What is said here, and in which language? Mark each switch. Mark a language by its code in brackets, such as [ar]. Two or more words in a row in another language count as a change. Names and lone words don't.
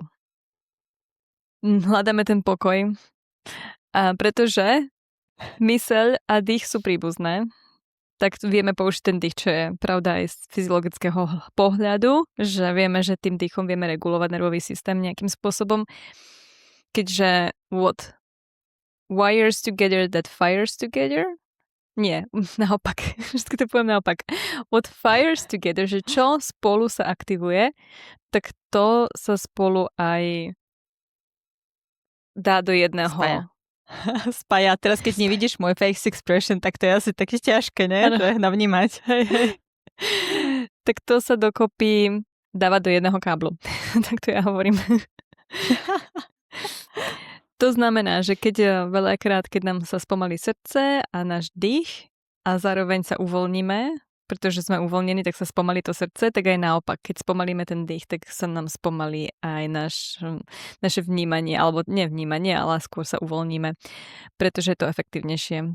[sk] Hľadáme ten pokoj, pretože myseľ a dých sú príbuzné, tak vieme použiť ten dých, čo je pravda aj z fyziologického pohľadu, že vieme, že tým dýchom vieme regulovať nervový systém nejakým spôsobom, keďže [en] what wires together that fires together? [sk] Nie, naopak. Všetko to poviem naopak. [en] What fires together, [sk] že čo spolu sa aktivuje, tak to sa spolu aj dá do jedného. Spája. Teraz, keď nevidíš môj [en] face expression, [sk] tak to je asi také ťažké, ne? Že navnímať. Hej. Tak to sa dokopy dáva do jedného káblu. Tak to ja hovorím. To znamená, že keď veľakrát, keď nám sa spomalí srdce a náš dých a zároveň sa uvoľníme, pretože sme uvoľnení, tak sa spomalí to srdce, tak aj naopak, keď spomalíme ten dých, tak sa nám spomalí aj naše vnímanie, alebo nevnímanie, ale skôr sa uvoľníme, pretože je to efektívnejšie.